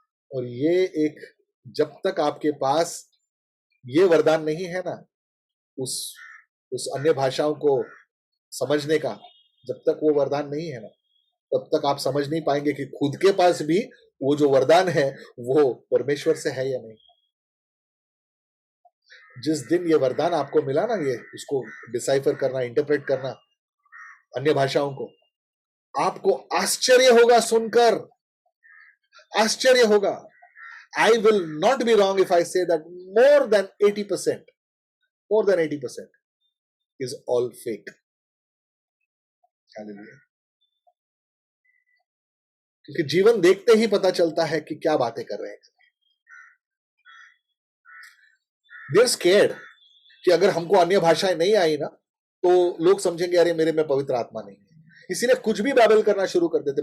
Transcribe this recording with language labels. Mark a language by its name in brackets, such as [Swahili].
[Hindi] और ये एक, जब तक आपके पास ये वरदान नहीं है ना, उस उस अन्य भाषाओं को समझने का, जब तक वो वरदान नहीं है ना, तब तक आप समझ नहीं पाएंगे कि खुद के पास भी वो जो वरदान है वो परमेश्वर से है या नहीं। जिस दिन ये वरदान आपको मिला ना, ये उसको डिसाइफर करना, इंटरप्रेट करना अन्य भाषाओं को, आपको आश्चर्य होगा सुनकर, आश्चर्य होगा। [English] I will not be wrong if I say that more than 80% is all fake. Hallelujah. [Hindi] क्योंकि जीवन देखते ही पता चलता है कि क्या बातें कर रहे हैं। [English] They're scared [Hindi] कि अगर हमको अन्य भाषाएं नहीं आई ना, तो लोग समझेंगे अरे मेरे में पवित्र आत्मा नहीं है, इसीलिए कुछ भी बाइबल करना शुरू कर देते।